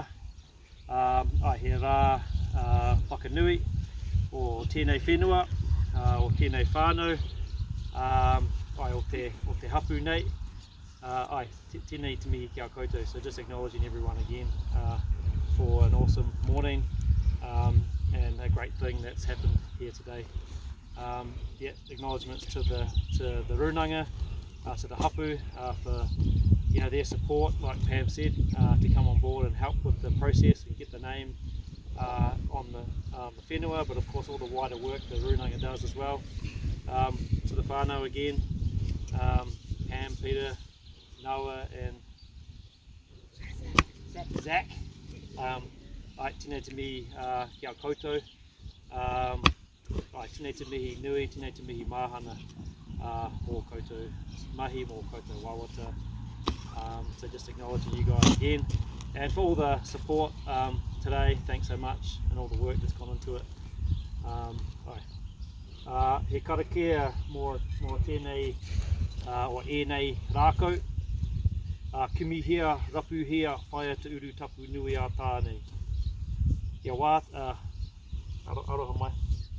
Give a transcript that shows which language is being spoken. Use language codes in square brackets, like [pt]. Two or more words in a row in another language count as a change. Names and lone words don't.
[mi] He rā whakanui o tēnei whenua, o tēnei whānau, o te hapu nei. Tēnei te mihi kia koutou, [en] so just acknowledging everyone again for an awesome morning and a great thing that's happened here today. Acknowledgements to the Rūnanga, to the hapu for their support, like Pam said, to come on board and help with the process and get the name on the whenua, but of course all the wider work the Rūnanga does as well. To the whānau again, Pam, Peter, Noah and Zach. [mi] Tēnei te mihi kia koutou, tēnei te mihi nui, tēnei te mihi māhana mō koutou mahi, mō koutou wawata. [en] So just acknowledging you guys again, and for all the support today, thanks so much, and all the work that's gone into it. [mi] He karakia mō tēnei o ēnei rākau, kumihia, rapuhia, whaia te uru tapu nui a tānei. Kia wā, aroha mai.